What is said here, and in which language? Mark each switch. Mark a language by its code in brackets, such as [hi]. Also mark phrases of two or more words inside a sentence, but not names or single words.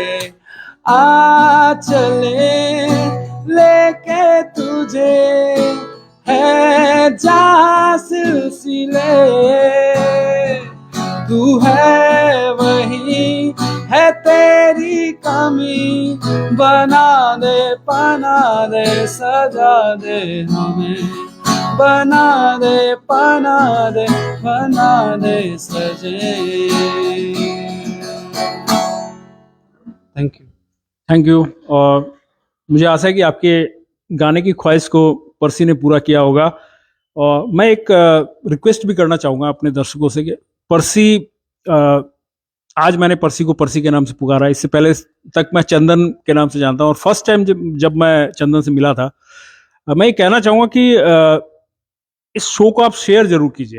[hi] आ चले लेके तुझे है जा सिलसिले, तू है वही है तेरी कमी, बना दे पना दे सजा दे हमें, बना दे पना दे बना दे सजे। [en] Thank you. [hi] और मुझे आशा है कि आपके गाने की ख्वाहिश को पर्सी ने पूरा किया होगा। और मैं एक रिक्वेस्ट भी करना चाहूँगा अपने दर्शकों से कि पर्सी, आज मैंने पर्सी को पर्सी के नाम से पुकारा, इससे पहले तक मैं चंदन के नाम से जानता हूँ, और [en] first time [hi] जब मैं चंदन से मिला था, मैं ये कहना चाहूँगा कि इस शो को आप शेयर जरूर कीजिए।